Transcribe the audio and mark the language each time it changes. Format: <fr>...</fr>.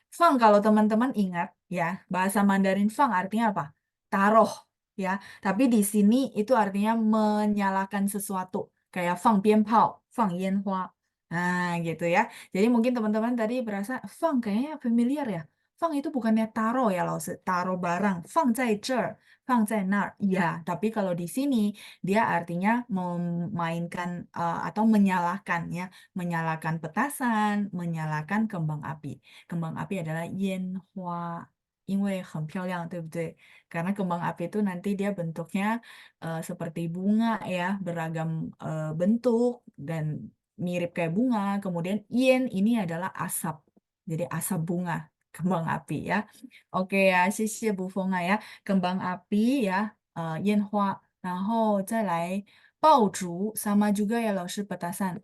<id>Fang kalau teman-teman ingat ya, bahasa Mandarin fang artinya apa? Taruh ya. Tapi di sini itu artinya menyalakan sesuatu. Kayak fang pianpao, fang yanhua. Nah, gitu ya. Jadi mungkin teman-teman tadi berasa fang kayaknya familiar ya. Fang itu bukannya taruh ya, loh, taruh barang.</id> <zh>Fang 在这儿, fang 在那儿.</zh> <id>Ya, tapi kalau di sini dia artinya memainkan atau menyalakan ya, menyalakan petasan, menyalakan kembang api. Kembang api adalah</id> <zh>烟花，因为很漂亮，对不对?</zh> <id>Karena kembang api itu nanti dia bentuknya seperti bunga ya, beragam bentuk dan mirip kayak bunga. Kemudian yen ini adalah asap, jadi asap bunga, kembang api ya. Oke ya,</id> <zh>谢谢</zh> <id>Bu Feng ya. Kembang api ya,</id> <zh>烟花，然后再来爆竹</zh> <id>sama juga ya 老师 petasan.</id>